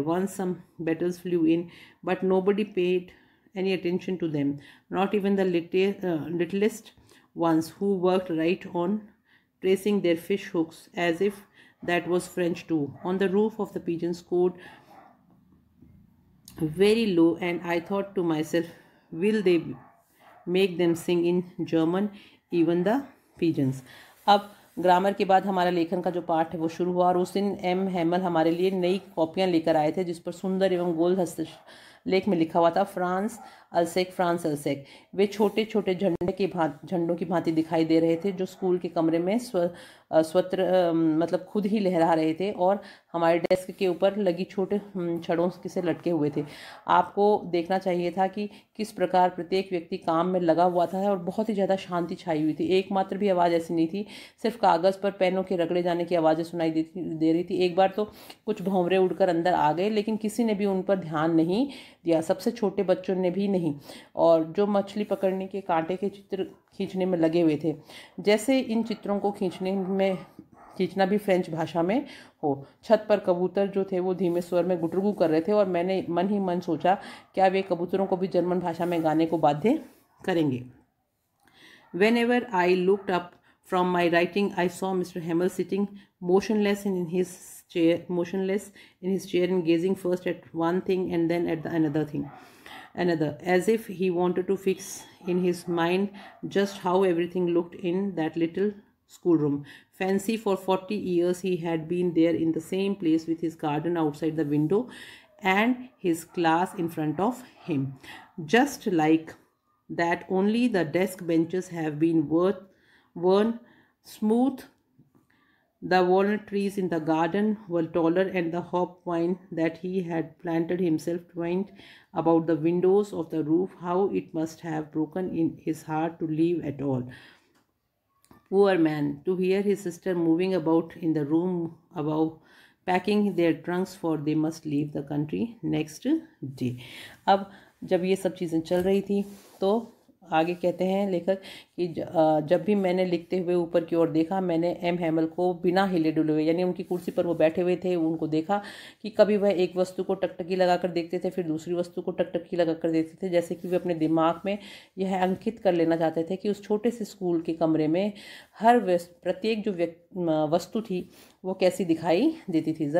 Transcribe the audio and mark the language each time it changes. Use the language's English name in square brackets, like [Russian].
[English] Once some beetles flew in, but nobody paid any attention to them, not even the littlest ones, who worked right on tracing their fish hooks as if that was French too. On the roof of the pigeons scored very low, and I thought to myself, will they make them sing in German, even the pigeons? [Hindi] अब grammar के बाद हमारा लेखन का जो पाठ है वो शुरू हुआ और उस दिन एम हैमल हमारे लिए नई कॉपियाँ लेकर आए थे जिस पर सुंदर एवं गोल हस्तलेख में लिखा हुआ था फ्रांस अल्सेक, फ्रांस अल्सेक। वे छोटे छोटे झंडों की भांति दिखाई दे रहे थे जो स्कूल के कमरे में स्वत्र मतलब खुद ही लहरा रहे थे और हमारे डेस्क के ऊपर लगी छोटे छड़ों से लटके हुए थे। आपको देखना चाहिए था कि किस प्रकार प्रत्येक व्यक्ति काम में लगा हुआ था और बहुत ही ज़्यादा शांति छाई हुई थी। एकमात्र भी आवाज़ ऐसी नहीं थी, सिर्फ कागज़ पर पेनों के रगड़े जाने की आवाज़ें सुनाई दे रही थी। एक बार तो कुछ भंवरे उड़कर अंदर आ गए, लेकिन किसी ने भी उन पर ध्यान नहीं दिया, सबसे छोटे बच्चों ने भी नहीं, और जो मछली पकड़ने के कांटे के चित्र खींचने में लगे हुए थे। जैसे इन चित्रों को खींचना भी फ्रेंच भाषा में हो। छत पर कबूतर जो थे वो धीमे स्वर में गुटरगू कर रहे थे और मैंने मन ही मन सोचा क्या वे कबूतरों को भी जर्मन भाषा में गाने को बाध्य करेंगे। [English] Whenever I looked up from my writing, I saw Mr. Hamel sitting motionless in his chair and gazing first at one thing and then at another, as if he wanted to fix in his mind just how everything looked in that little schoolroom. Fancy, for 40 years he had been there in the same place with his garden outside the window and his class in front of him. Just like that, only the desk benches have been worn smooth. The walnut trees in the garden were taller, and the hop vine that he had planted himself twined about the windows of the roof. How it must have broken in his heart to leave at all. Poor man, to hear his sister moving about in the room above, packing their trunks, for they must leave the country next day. [Hindi] अब जब ये सब चीज़ें चल रही थी तो आगे कहते हैं लेखक कि जब भी मैंने लिखते हुए ऊपर की ओर देखा, मैंने एम हैमल को बिना हिले डुले हुए, यानी उनकी कुर्सी पर वो बैठे हुए थे, उनको देखा कि कभी वह एक वस्तु को टकटकी लगाकर देखते थे, फिर दूसरी वस्तु को टकटकी लगाकर देखते थे, जैसे कि वे अपने दिमाग में यह अंकित कर लेना चाहते थे कि उस छोटे से स्कूल के कमरे में प्रत्येक जो वस्तु थी वो कैसी दिखाई देती थी।